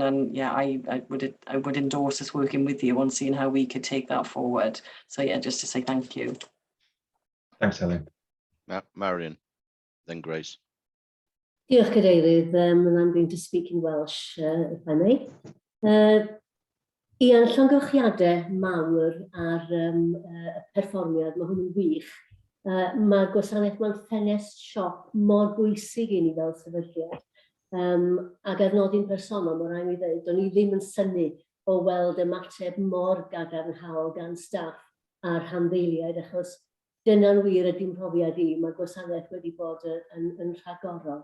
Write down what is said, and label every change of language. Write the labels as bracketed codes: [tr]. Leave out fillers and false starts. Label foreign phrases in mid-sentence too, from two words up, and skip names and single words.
[en] And yeah, I would endorse us working with you on seeing how we could take that forward. So yeah, just to say thank you. Thanks, Helen. Marion, then Grace. [cy] Diolch Cadeirydd, [en] and I'm going to speak in Welsh, if I may. [cy] Ian, llongyfarchiadau mawr ar y perfformiad, mae hwn yn wych. Mae gwasanaeth mewn ffenest siop mor bwysig i ni fel sefydliad. Ac ar nodyn personol, mae rhaid i ddweud, do'n i ddim yn synnu o weld ymateb mor gadarnhaol gan staff a'r handdeiliaid, achos dyna'n wir ydy'n profiad i, mae gwasanaeth wedi bod yn rhagorol.